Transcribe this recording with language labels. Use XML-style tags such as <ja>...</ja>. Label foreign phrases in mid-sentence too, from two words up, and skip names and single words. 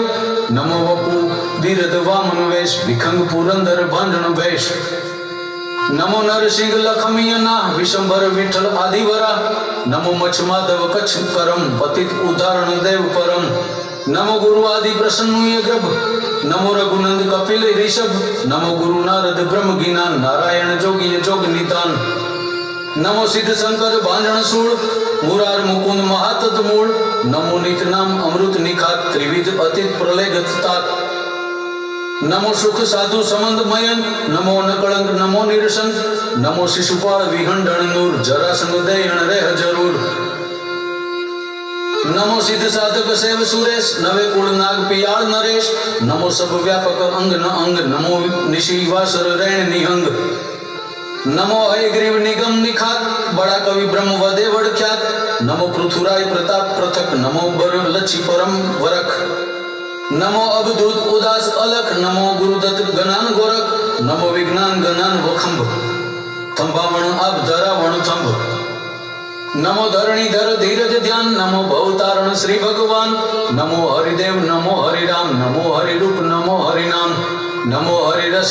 <raj>नमो वपु धीरथ वामन वेश विखंग पुरंदर भांजन वेश नमो नरसिंह लखमीय ना विशंभर विठल आदिवरा नमो मच्छ माधव कच्छ करम पतित उदाहरण देव परम नमो गुरु आदि प्रसन्न ग्रभ नमो रघुनंद कपिल ऋषभ नमो गुरु नारद ब्रह्म गिनान नारायण जोगी जोग नितान नमो सिद्ध शंकर भांजन सूळ मुरार मुकुंद महातत मूळ नमो नित नाम अमृत निखात त्रिविध अतीत प्रलय गतात नमो सुख साधु समंद मयन नमो नकलंक नमो निरसंक नमो शिशुपाल विहंडण नूर जरासंग दयण रेह जरूर नमो सिद्ध साधक सेव सुरेश नवे कुल नाग पियाल नरेश नमो सब व्यापक अंग न अंग नमो निशि वासर रैण निहंग नमो हयग्रीव निगम निखात बड़ा कवि ब्रह्म वदेवड़ ख्यात नमो पृथुराय प्रताप पृथक नमो बर लच्छी परम वरख नमो अवधूत उदास अलख नमो गुरुदत्त गणान गोरख नमो विज्ञान गणान वखंभ थंभावण अब धरावण थंभ नमो धरणीधर धीरज ध्यान नमो भवतारण श्री भगवान नमो हरिदेव नमो हरिराम नमो हरिरूप नमो हरिनाम नमो हरिरस</raj>